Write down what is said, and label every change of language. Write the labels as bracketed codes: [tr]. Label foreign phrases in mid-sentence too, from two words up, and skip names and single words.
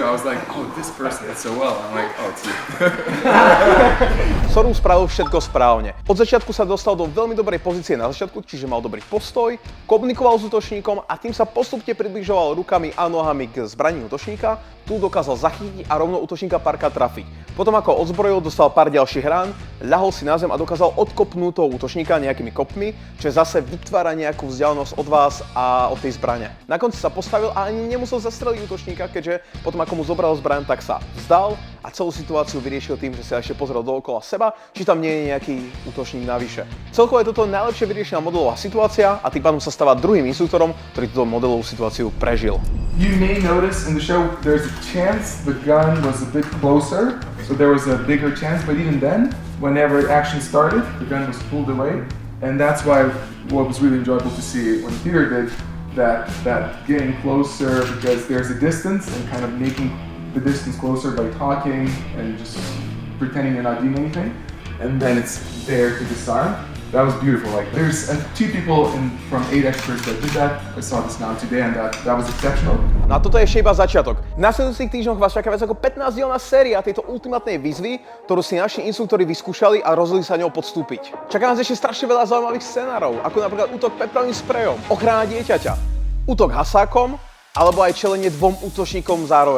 [en] I was like, oh, this person did so well. I'm like, oh, it's you. [sk] Soru spravil všetko správne. Od začiatku sa dostal do veľmi dobrej pozície na začiatku, čiže mal dobrý postoj, komunikoval s útočníkom a tým sa postupne približoval rukami a nohami k zbraní útočníka. Tu dokázal zachytiť a rovno útočníka párkrát trafiť. Potom ako odzbrojil, dostal pár ďalších rán, ľahol si na zem a dokázal odkopnúť toho útočníka nejakými kopmi, čo zase vytvára nejakú vzdialenosť od vás a od tej zbrane. Na konci sa postavil a ani nemusel zastreliť útočníka, keďže potom ako mu zobral zbraň, tak sa vzdal a celú situáciu vyriešil tým, že sa ešte pozrel dookola seba, či tam nie je nejaký útočník navyše. Celkovo je toto najlepšie vyriešená modelová situácia a tým pádom sa stáva druhým inštruktorom, ktorý túto modelovú situáciu prežil. [en] You may notice in the show there's a chance the gun was a bit closer, so there was a bigger chance, but even then, whenever action started, the gun was pulled away, and that's why what was really enjoyable to see when Peter did that getting closer, because there's a distance and kind of making the distance closer by talking and just pretending you're not doing anything, and then it's there to disarm. That was beautiful. Like there's 2 people from 8 experts that did that. I saw this now today, and that was exceptional. [sk] No a toto je ešte iba začiatok. V nasledujúcich týždňoch vás čaká viac ako 15-dielna séria tejto ultimátnej výzvy, ktorú si naši inštruktori vyskúšali a rozhodli sa ňou podstúpiť. Čaká nás ešte strašne veľa zaujímavých scenárov, ako napríklad útok peprovým sprejom, ochrana dieťaťa, útok hasákom, alebo aj čelenie 2 útočníkom zároveň.